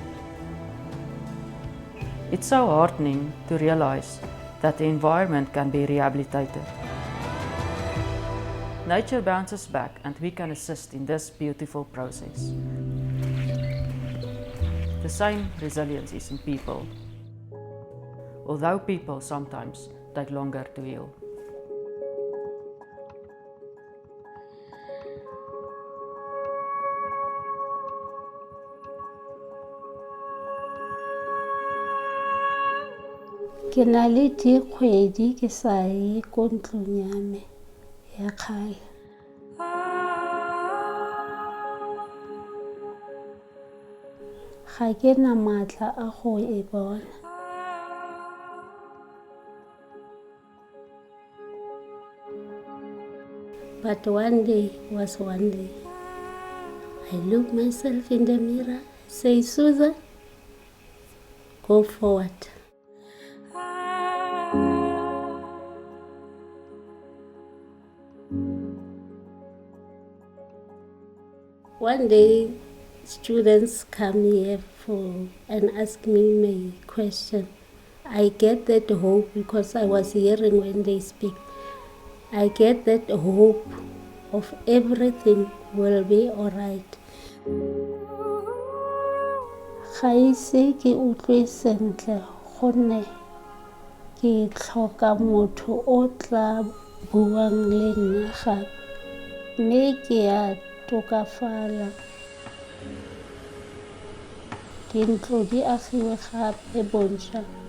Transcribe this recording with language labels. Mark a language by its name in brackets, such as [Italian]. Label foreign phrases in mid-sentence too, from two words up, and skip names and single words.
[English] It's so heartening to realize that the environment can be rehabilitated. Nature bounces back and we can assist in this beautiful process. The same resilience is in people, although people sometimes take longer to heal. [Tswana] Ke na le dikgwedi ke sa ye ko ntlong ya me ya kgale. Ga ke na matla a go e bona. [English] But one day was one day. I look myself in the mirror, say, Susan, go forward. One day, students come here and ask me my question. I get that hope because I was hearing when they speak. I get that hope of everything will be all right. [Tswana] Ga ise ke utlwe sentle gonne ke tlhoka motho o tla buang le nna gape, mme ke a tokafala. Dintlo di agiwe gape bontšha.